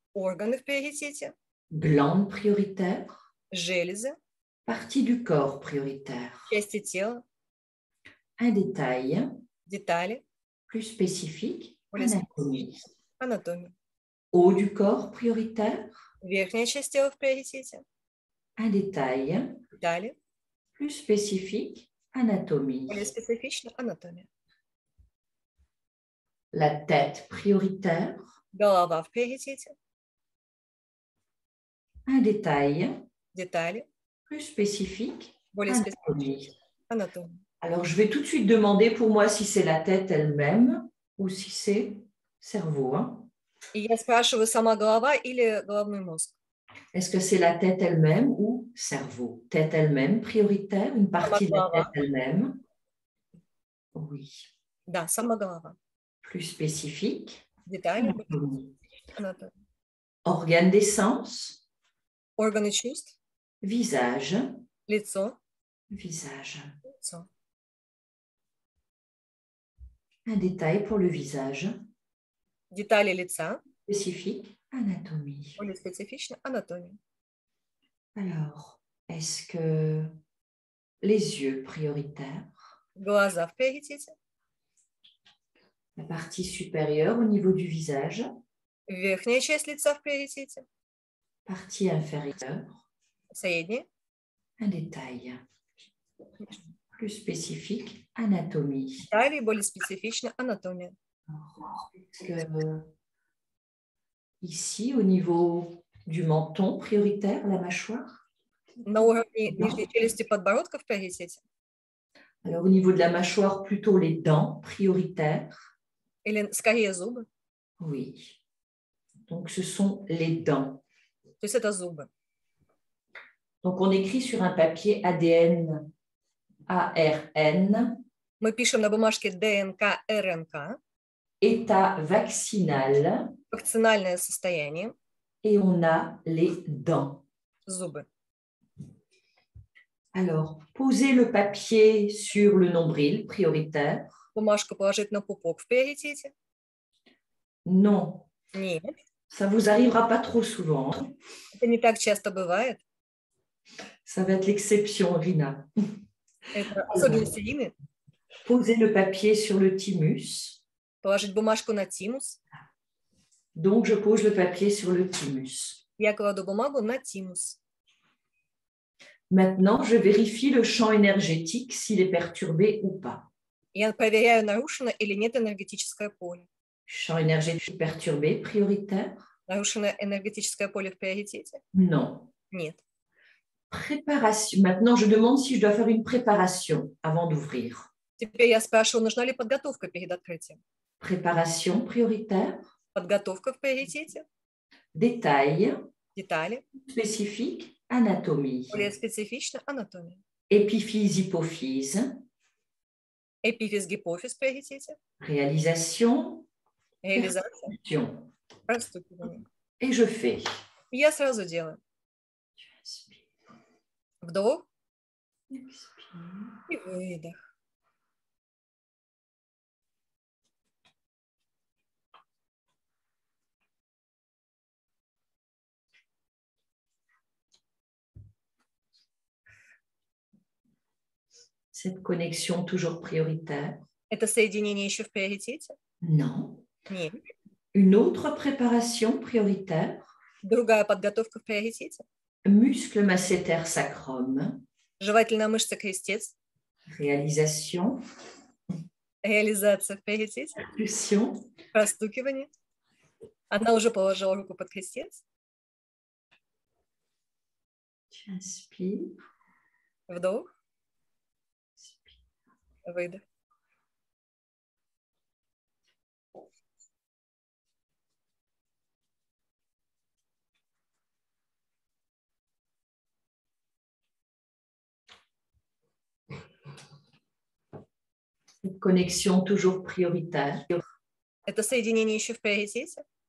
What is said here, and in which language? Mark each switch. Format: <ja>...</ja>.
<ru>Органы в приоритете.</ru> <fr>Glande prioritaire.</fr> <ru>Железы.</ru> <fr>Partie du corps prioritaire.</fr> <ru>Части тела,</ru> <fr>Un détail</fr> <ru>детали,</ru> <fr>plus spécifique,</fr> <ru>более</ru> <fr>anatomie.</fr> <ru>специфичные, анатомия.</ru> <fr>Haut du corps prioritaire.</fr> <ru>Верхняя часть тела в приоритете,</ru> <fr>Un détail</fr> <ru>детали,</ru> <fr>plus spécifique, anatomie.</fr> <ru>более специфично, анатомия.</ru> <fr>La tête prioritaire.</fr> <ru>Голова в приоритете,</ru> <fr>Un détail</fr> <ru>детали,</ru> <fr>plus spécifique,</fr> <ru>более</ru> <fr>anatomie.</fr> <ru>специфично, анатомия.</ru> <fr>Alors, je vais tout de suite demander pour moi si c'est la tête elle-même ou si c'est cerveau. Hein.</fr> <ru>И я спрашиваю, сама голова или головной мозг?</ru> <fr>Est-ce que c'est la tête elle-même ou cerveau? Tête elle-même prioritaire, une partie de la tête elle-même. Oui.</fr> <ru>Да, сама голова.</ru> <fr>Plus spécifique.</fr> <ru>Детали,</ru> <fr>Anatomie.</fr> <ru>анатомия.</ru> <fr>Organe des sens.</fr> <ru>Органы чувств,</ru> <fr>Visage.</fr> <ru>лицо,</ru> <fr>Visage.</fr> <ru>лицо.</ru> <fr>Un détail pour le visage.</fr> <ru>Детали лица,</ru> <fr>Spécifique. Anatomie.</fr> <ru>более специфично, анатомия.</ru> <fr>Alors, est-ce que les yeux prioritaires,</fr> <ru>Глаза в приоритете,</ru> <fr>la partie supérieure au niveau du visage,</fr> <ru>верхняя часть лица в приоритете,</ru> <fr>partie inférieure,</fr> <ru>средняя,</ru> <fr>un détail plus spécifique, anatomie.</fr> <ru>детали, более специфично, анатомия.</ru> <fr>Est-ce que ici, au niveau du menton prioritaire, la mâchoire,</fr> <ru>На уровне нижней челюсти подбородка в приоритете</ru> <fr>alors au niveau de la mâchoire, plutôt les dents prioritaires,</fr> <ru>или скорее зубы?</ru> <fr>oui. Donc, ce sont les dents.</fr> <ru>То есть это зубы.</ru> <fr>Donc, on écrit sur un papier ADN, ARN,</fr> <ru>Мы пишем на бумажке ДНК, РНК,</ru> <fr>état vaccinal,</fr> <ru>вакцинальное состояние,</ru> <fr>et on a les dents.</fr> <ru>зубы.</ru> <fr>Alors, posez le papier sur le nombril prioritaire.</fr> <ru>Бумажку положить на пупок в приоритете?</ru> <fr>Non,</fr> <ru>Нет,</ru> <fr>ça vous arrivera pas trop souvent.</fr> <ru>это не так часто бывает.</ru> <fr>Ça va être l'exception, Rina.</fr> <ru>Это особенность Ирины.</ru> <fr>Posez le papier sur le thymus.</fr> <ru>Положить бумажку на тимус.</ru> <fr>Donc, je pose le papier sur le thymus.</fr> <ru>Я кладу бумагу на тимус.</ru> <fr>Maintenant, je vérifie le champ énergétique, s'il est perturbé ou pas.</fr> <ru>Я проверяю, нарушено или нет энергетическое поле.</ru> <fr>Champ énergétique perturbé, prioritaire?</fr> <ru>Нарушено энергетическое поле в приоритете?</ru> <fr>Non.</fr> <ru>Нет.</ru> <fr>Préparation. Maintenant, je demande si je dois faire une préparation avant d'ouvrir.</fr> <ru>Теперь я спрашиваю, нужна ли подготовка перед открытием?</ru> <fr>Préparation prioritaire?</fr> <ru>Подготовка в приоритете?</ru> <fr>Détail</fr> <ru>Детали?</ru> <fr>spécifique, anatomie.</fr> <ru>Более специфично анатомия.</ru> <fr>Épiphyse, hypophyse.</fr> <ru>Эпифиз, гипофиз в приоритете?</ru> <fr>Réalisation,</fr> <ru>Реализация?</ru> <fr>perception.</fr> <ru>Простукивание.</ru> <fr>Et je fais.</fr> <ru>И я сразу делаю. Вдох и выдох.</ru> <fr>Cette connexion toujours prioritaire?</fr> <ru>Это соединение еще в приоритете?</ru> <fr>Non.</fr> <ru>Нет.</ru> <fr>Une autre préparation prioritaire?</fr> <ru>Другая подготовка в приоритете?</ru> <fr>Muscle masséter sacrum.</fr> <ru>Жевательная мышца крестец.</ru> <fr>Réalisation.</fr> <ru>Реализация в приоритете?</ru> <fr>Impulsion.</fr> <ru>Простукивание. Она уже положила руку под крестец.</ru> <fr>Tu inspires.</fr> <ru>Вдох. Выдох.</ru> <fr>Cette connexion toujours prioritaire?</fr> <ru>Это соединение еще в приоритете?</ru>